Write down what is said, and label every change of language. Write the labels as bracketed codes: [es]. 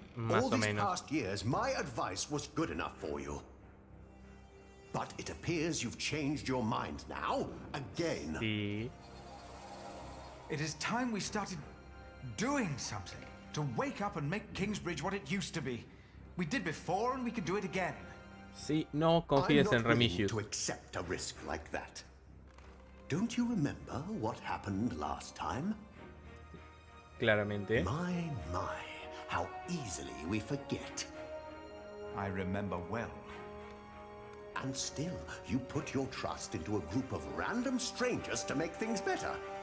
[en] All these past years, my advice was good enough for you. But it appears you've changed your mind now, again. [es] Sí. [en] It is time we started doing something to wake up and make Kingsbridge what it used to be. We did before and we can do it again. [es] Sí, no confíes en Remisius. [en] To accept a risk like that. Don't you remember what happened last time? [es] Claramente. [en] My, how easily we forget. I remember well. And still, you put your trust into a group of random strangers to make things better.